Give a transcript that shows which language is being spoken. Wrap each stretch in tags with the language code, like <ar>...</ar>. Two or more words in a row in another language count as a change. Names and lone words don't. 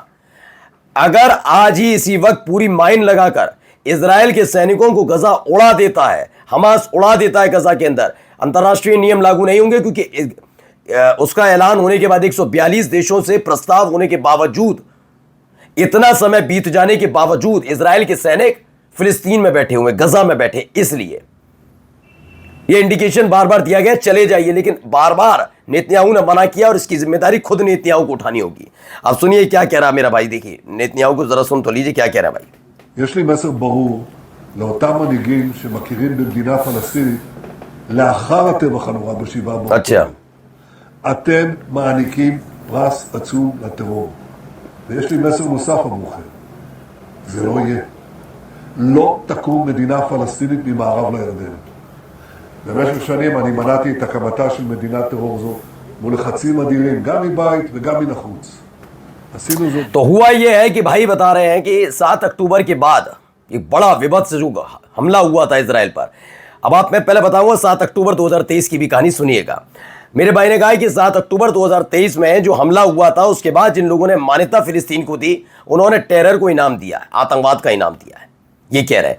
<hi>अगर आज ही इसी वक्त पूरी माइन लगाकर इजराइल के सैनिकों को गजा उड़ा देता है, हमास उड़ा देता है गजा के अंदर, अंतरराष्ट्रीय नियम लागू नहीं होंगे, क्योंकि उसका ऐलान होने के बाद 142 देशों से प्रस्ताव होने के बावजूद, इतना समय बीत जाने के बावजूद इजराइल के सैनिक फिलिस्तीन में बैठे हुए, गजा में बैठे। इसलिए यह इंडिकेशन बार बार दिया गया चले जाइए, लेकिन बार बार नेतन्याहू ने मना किया और इसकी जिम्मेदारी खुद नेतन्याहू को उठानी होगी। अब सुनिए क्या कह रहा मेरा भाई, देखिए नेतन्याहू को जरा सुन तो लीजिए क्या कह रहा भाई।</hi> <he>יש לי מסר ברור לאותם מנהיגים שמכירים במדינה פלסטינית לאחר הטבח הנורא ב7 באוקטובר. אתם מעניקים פרס עצום לטרור. ויש לי מסר נוסף עבורכם. זה לא יהיה. לא תקום מדינה פלסטינית ממערב לירדן. במשך שנים אני מנעתי את הקמתה של מדינת טרור זו מול לחצים אדירים, גם מבית וגם מן החוץ.</he> <hi>तो हुआ यह है कि भाई बता रहे हैं कि 7 अक्टूबर के बाद एक बड़ा विभत्स जो हमला हुआ था इजराइल पर। अब आप मैं पहले बताऊंगा 7 अक्टूबर 2023 की भी कहानी सुनिएगा। मेरे भाई ने कहा कि 7 अक्टूबर 2023 में जो हमला हुआ था उसके बाद जिन लोगों ने मान्यता फिलिस्तीन को दी, उन्होंने टेरर को इनाम दिया है, आतंकवाद का इनाम दिया है, ये कह रहे हैं।</hi>